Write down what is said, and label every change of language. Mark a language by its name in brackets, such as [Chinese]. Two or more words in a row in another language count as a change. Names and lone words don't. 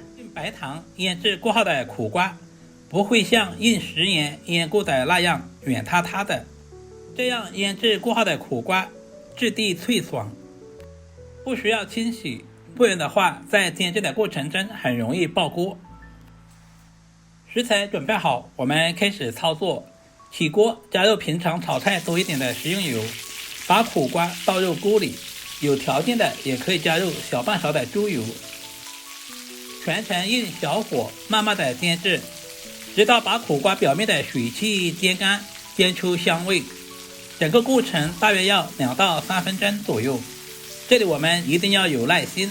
[Chinese] 用白糖醃制過後的苦瓜不會像用食鹽醃過的那樣軟塌塌的，這樣醃制過後的苦瓜質地脆爽，不需要清洗，不然的話在煎制的過程中很容易爆鍋。食材準備好，我們開始操作。起鍋加入平常炒菜多一點的食用油，把苦瓜倒入鍋裡，有條件的也可以加入小半勺的豬油，全程用小火慢慢的煎制，直到把苦瓜表面的水汽煎乾，煎出香味。整個過程大約要2到3分鐘左右，這裡我們一定要有耐心。